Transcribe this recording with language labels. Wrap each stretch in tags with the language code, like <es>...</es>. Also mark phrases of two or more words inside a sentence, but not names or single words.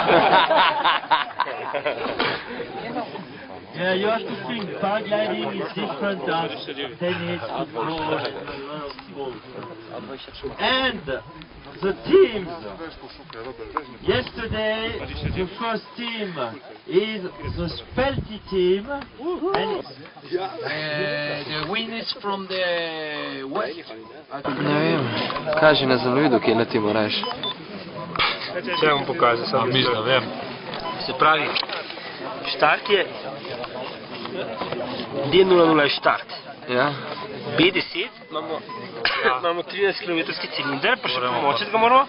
<en>Yeah, you have to think paragliding is different than tennis, football, and a lot of sports. And the teams. Yesterday, the first team is the Spelti team. And the win is from the west.</en> <sl>Ne vem, kaži na zemljevidu, kje letimo rajš. Če vam pokaže, samo mislim, da vem. Se pravi, štart je D00 je štart. Ja? B10 imamo 13 km cilinder, pa še pomočiti ga moramo.</sl>